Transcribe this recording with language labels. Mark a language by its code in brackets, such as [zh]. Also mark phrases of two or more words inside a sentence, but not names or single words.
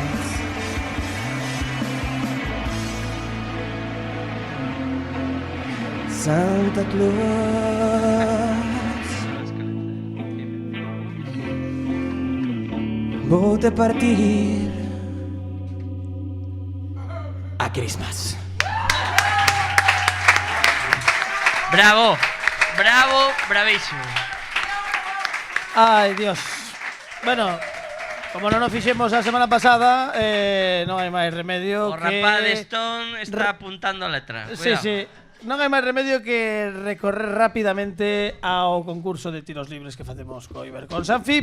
[gl] Santa Claus, vou te partir a Christmas. Bravo, bravo, bravísimo. [es] Ai, Dios. [gl] Bueno, como non nos fixemos a semana pasada, non hai máis remedio O que... rapaz de Stone está apuntando a letra. [es] Sí, sí. [gl] Non hai máis remedio que recorrer rapidamente ao concurso de tiros libres que facemos co Ibercon Sanfib.